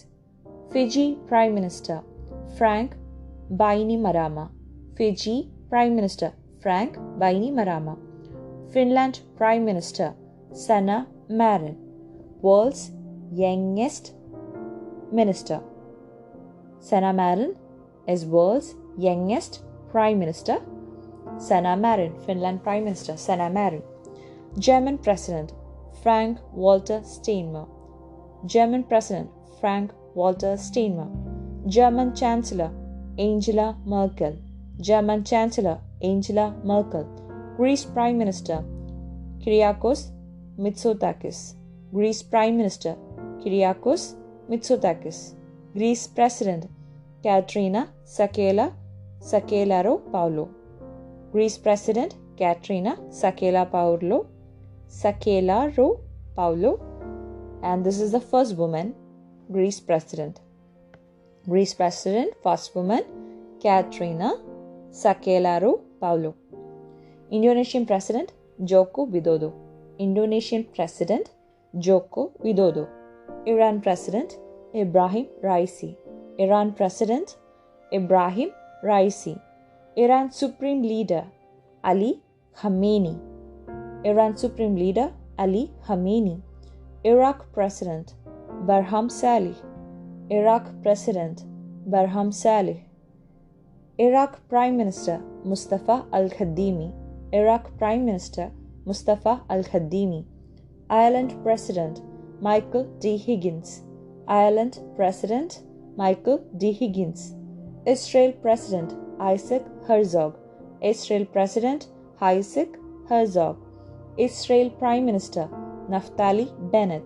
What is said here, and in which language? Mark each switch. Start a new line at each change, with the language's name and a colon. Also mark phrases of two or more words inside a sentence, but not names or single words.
English: Fiji prime minister Frank Bainimarama. Fiji prime minister Frank Bainimarama. Finland prime minister Sanna Marin. World's youngest minister. Sanna Marin is world's youngest prime minister. Sanna Marin, Finland prime minister Sanna Marin. German president Frank Walter Steinmeier. German president Frank Walter Steinmeier. German chancellor Angela Merkel. German chancellor Angela Merkel. Greece prime minister Kyriakos Mitsotakis. Greece prime minister Kyriakos Mitsotakis. Greece president Katrina Sakellaropoulou. Greece president Katrina Sakellaropoulou. And this is the first woman Greece president. Greece president first woman Katrina Sakellaropoulou. Indonesian president Joko Widodo. Indonesian president Joko Widodo. Iran president Ibrahim Raisi. Iran president Ibrahim Raisi. Iran supreme leader Ali Khamenei. Iran supreme leader Ali Khamenei. Iraq president Barham Salih. Iraq president Barham Salih. Iraq prime minister Mustafa al-Kadhimi. Iraq prime minister Mustafa al-Kadhimi. Ireland president Michael D. Higgins. Ireland President Michael D. Higgins. Israel President Isaac Herzog. Israel President Isaac Herzog. Israel Prime Minister Naftali Bennett.